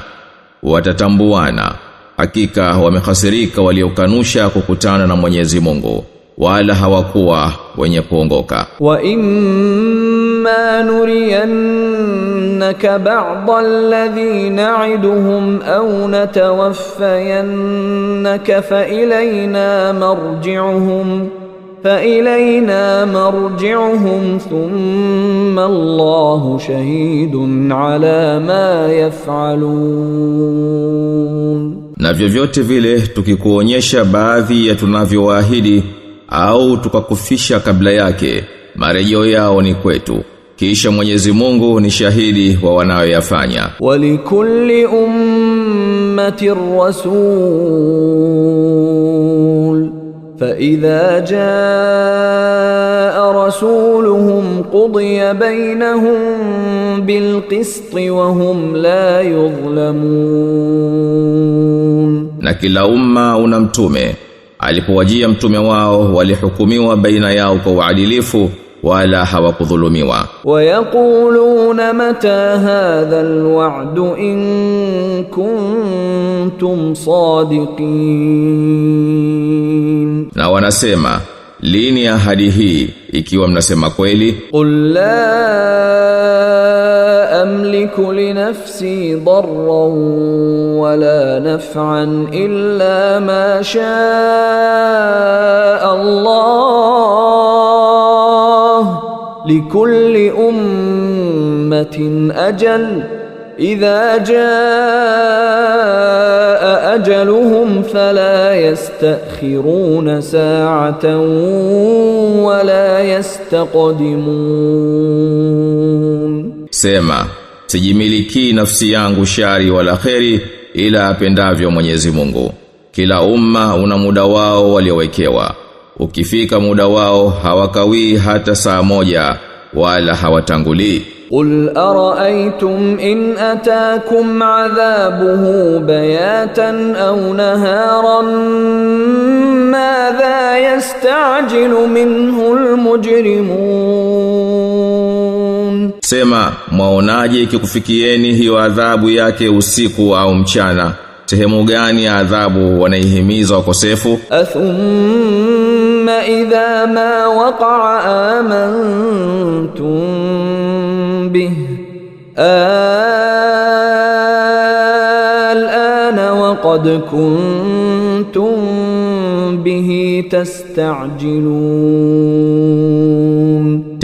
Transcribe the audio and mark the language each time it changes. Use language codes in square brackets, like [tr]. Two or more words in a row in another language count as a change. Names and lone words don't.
[sw] Watatambuana, hakika wamehasirika waliokanusha kukutana na Mwenyezi Mungu, wala hawakuwa wenye kuongoka. [ar] وإما نرينك بعض الذي نعدهم أو نتوفينك فإلينا مرجعهم ثم الله شهيد على ما يفعلون. [sw] Na vyovyote vile tukikuonyesha baadhi ya tunavyowaahidi au tukakufisha kabla yake, marejeo yao ni kwetu. Kisha Mwenyezi Mungu ni shahidi wa wanayoyafanya. [ar] ولكل أمة رسول فإذا جاء رسولهم قضي بينهم بالقسط وهم لا يظلمون. [sw] Na kila umma una mtume. Alipowajia mtume wao walihukumiwa baina yao kwa uadilifu wala hawakudhulumiwa. [ar] ويقولون متى هذا الوعد إن كنتم صادقين. [sw] Na wanasema, lini ahadi hii ikiwa mnasema kweli? [ar] قل لا أملك لنفسي ضرا ولا نفعا إلا ما شاء الله لكل أمة أجل إذا جاء أجلهم فلا يستأخرون ساعة ولا يستقدمون. [sw] Sema, sijimiliki nafsi yangu shari wala kheri ila apendavyo Mwenyezi Mungu. Kila umma una muda wao waliowekewa. Ukifika muda wao hawakawii hata saa moja wala hawatangulii. [ar] قل أرأيتم إن أتاكم عذابه بياتا أو نهارا ماذا يستعجل منه المجرمون. [sw] Sema, mwaonaje ikikufikieni hiyo adhabu yake usiku au mchana? Sehemu gani ya adhabu wanaihimiza wakosefu? [ar] أثم إذا ما وقع آمنتم به الآن وقد كنتم به تستعجلون.